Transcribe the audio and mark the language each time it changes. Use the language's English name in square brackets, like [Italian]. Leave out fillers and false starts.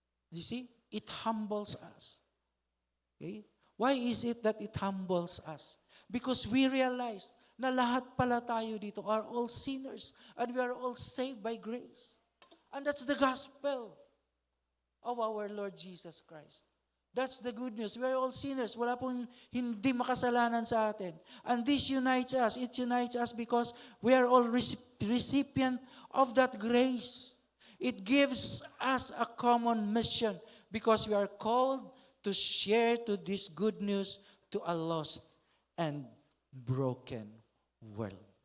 [English] You see, it humbles us. Okay? Why is it that it humbles us? Because we realize [Filipino] na lahat pala tayo dito [English] are all sinners and we are all saved by grace. And that's the gospel of our Lord Jesus Christ. That's the good news. We are all sinners. [Filipino] Wala pong hindi makasalanan sa atin. [English] And this unites us. It unites us because we are all recipient of that grace. It gives us a common mission because we are called to share to this good news to a lost and broken world.